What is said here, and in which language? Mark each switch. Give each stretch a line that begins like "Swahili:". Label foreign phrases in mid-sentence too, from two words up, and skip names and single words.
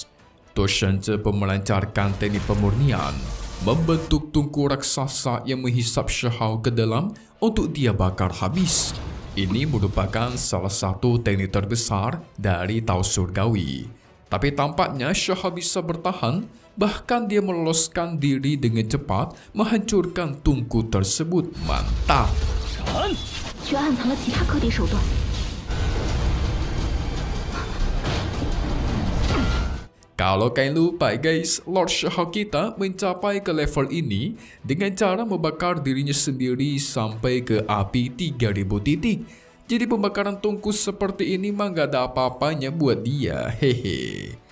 Indonesian: To Shenzi pun melancarkan teknik pemurnian, membentuk tungku raksasa yang menghisap Shihao ke dalam untuk dia bakar habis. Ini merupakan salah satu teknik terbesar dari Tao Surgawi. Tapi tampaknya Shihao bisa bertahan, bahkan dia meloloskan diri dengan cepat menghancurkan tungku tersebut. Mantap!
Chinese: 却暗藏了其他克敌手段。
Indonesian: Kalau kalian lupa guys, Lord Shihao kita mencapai ke level ini dengan cara membakar dirinya sendiri sampai ke api 3000 titik. Jadi pembakaran tungku seperti ini mah gak ada apa-apanya buat dia, hehe.